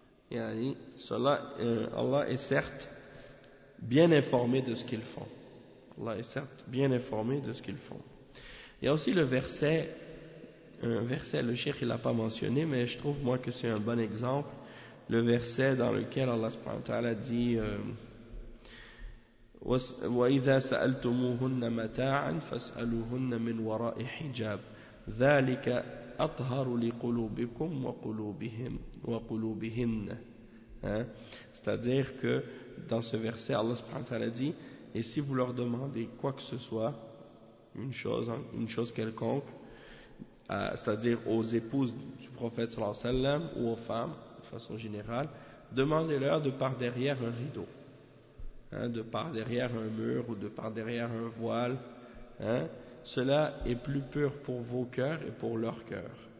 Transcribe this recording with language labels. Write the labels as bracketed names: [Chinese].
[French] Yani, cela, Allah est certes bien informé de ce qu'ils font. Allah est certes bien informé de ce qu'ils font. Il y a aussi le verset, un verset, le cheikh il l'a pas mentionné, mais je trouve moi que c'est un bon exemple. Le verset dans lequel Allah subhanahu wa ta'ala dit [Arabic] وَإِذَا سَأَلْتُمُوهُنَّ مَتَاعًا فَاسْأَلُوهُنَّ مِنْ وَرَاءِ حِجَابٍ ذَلِكَ أَطْهَرُ لِقُلُوبِكُمْ وَقُلُوبِهِنَّ. [French] C'est-à-dire que dans ce verset, Allah subhanahu wa ta'ala dit, et si vous leur demandez quoi que ce soit, une chose quelconque, c'est-à-dire aux épouses du prophète sallallahu alayhi wa sallam ou aux femmes de façon générale, demandez-leur de par derrière un rideau, hein, de par derrière un mur ou de par derrière un voile, hein, cela est plus pur pour vos cœurs et pour leur cœur.